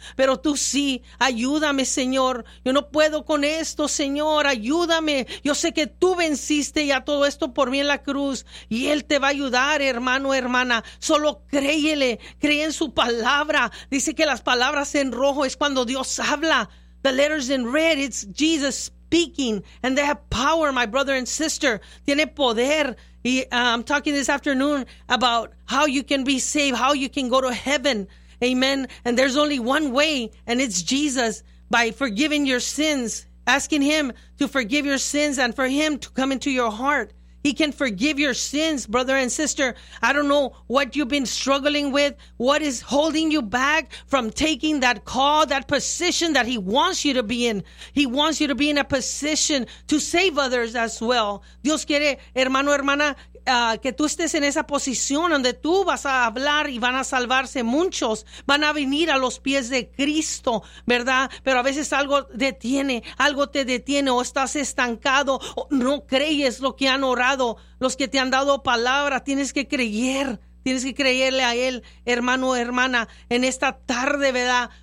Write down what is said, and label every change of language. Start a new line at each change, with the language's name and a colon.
Spanish: pero tú sí, ayúdame, Señor, yo no puedo con esto, Señor, ayúdame, yo sé que tú venciste ya todo esto por mí en la cruz, y Él te va a ayudar, hermano, hermana, solo créele, cree en su palabra, dice que las palabras en rojo es cuando Dios habla,
English: the letters in red, it's Jesus speaking, and they have power, my brother and sister,
Spanish: tiene poder.
English: I'm talking this afternoon about how you can be saved, how you can go to heaven. Amen. And there's only one way, and it's Jesus, by forgiving your sins, asking Him to forgive your sins and for Him to come into your heart. He can forgive your sins, brother and sister. I don't know what you've been struggling with, what is holding you back from taking that call, that position that He wants you to be in. He wants you to be in a position to save others as well.
Spanish: Dios quiere, hermano, hermana, que tú estés en esa posición donde tú vas a hablar y van a salvarse muchos, van a venir a los pies de Cristo, ¿verdad? Pero a veces algo te detiene o estás estancado o no crees lo que han orado, los que te han dado palabra, tienes que creerle a Él, hermano, hermana, en esta tarde, ¿verdad?